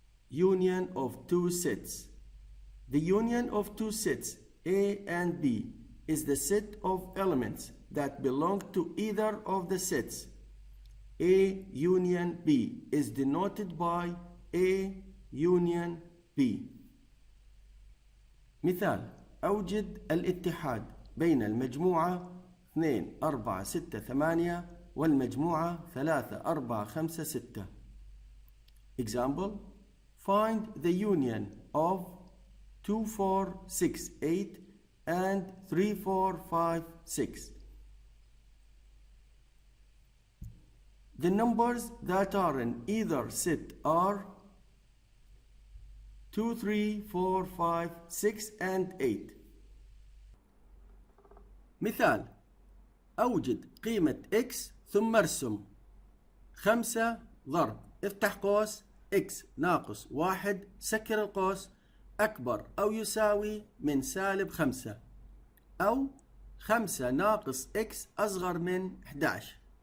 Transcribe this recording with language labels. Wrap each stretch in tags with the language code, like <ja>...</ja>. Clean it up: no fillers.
<en>Union of two sets. The union of two sets A and B is the set of elements that belong to either of the sets. A union B is denoted by A union B.</en> <ar>مثال: أوجد الاتحاد بين المجموعة 2 4 6 8 والمجموعة 3 4 5 6.</ar> <en>Example: find the union of 2 4 6 8 and 3 4 5 6. The numbers that are in either set are 2 3 4 5 6 and 8.</en> <ar>مثال: أوجد قيمة x ثم ارسم 5 ضرب افتح قوس x ناقص 1 سكر القوس أكبر أو يساوي من -5 أو 5 ناقص x أصغر من 11.</ar>